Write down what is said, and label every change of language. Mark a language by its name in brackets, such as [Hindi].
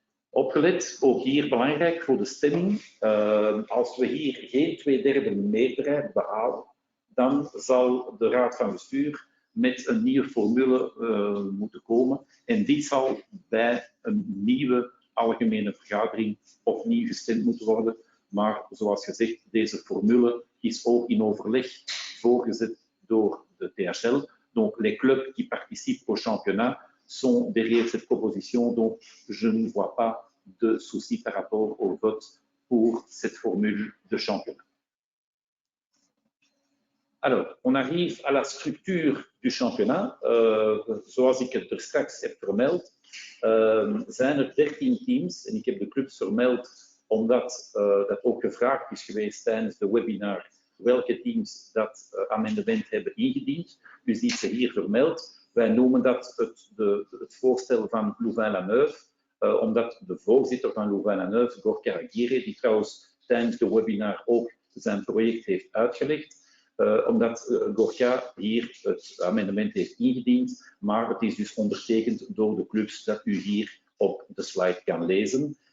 [Dutch] Opgelet, ook hier belangrijk voor de stemming, als we hier geen 2/3 meerderheid behalen, dan zal de Raad van Bestuur met een nieuwe formule moeten komen. En dit zal bij een nieuwe algemene vergadering opnieuw gestemd moeten worden. Maar zoals gezegd, deze formule is ook in overleg voorgezet door de THL. [French] Donc les clubs qui participent au championnat sont derrière cette proposition, donc je ne vois pas de souci par rapport au vote pour cette formule de championnat. Alors, on arrive à la structuur du championnat. [Dutch] Zoals ik het er straks heb vermeld, zijn er 13 teams. En ik heb de clubs vermeld omdat dat ook gevraagd is geweest tijdens de webinar welke teams dat amendement hebben ingediend. Dus die is hier vermeld. Wij noemen dat het voorstel van Louvain-la-Neuve, omdat de voorzitter van Louvain-la-Neuve, Gorka Aguirre, die trouwens tijdens de webinar ook zijn project heeft uitgelegd, omdat Gorka hier het amendement heeft ingediend, maar het is dus ondertekend door de clubs dat u hier op de slide kan lezen.